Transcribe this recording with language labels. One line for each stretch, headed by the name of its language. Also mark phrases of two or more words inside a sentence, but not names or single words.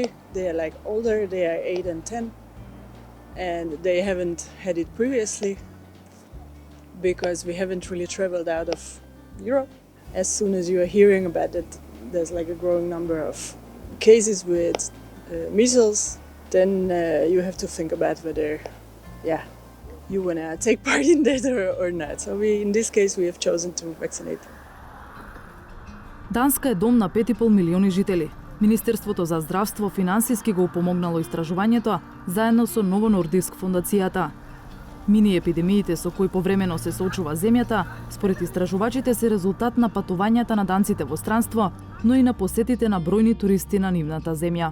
English: They are like older, they are 8 and 10, and they haven't had it previously because we haven't really traveled out of Europe. As soon as you are hearing about it, there's like a growing number of cases with measles, then you have to think about whether, you want to take part in that or not. So in this case, we have chosen to vaccinate.
Macedonian: Данска е дом на 5,5 милиони жители. Министерството за здравство финансиски го упомогнало истражувањето заедно со Ново Нордиск фондацијата. Мини епидемиите со кои повремено се соочува земјата, според истражувачите се резултат на патувањата на данците во странство, но и на посетите на бројни туристи на нивната земја.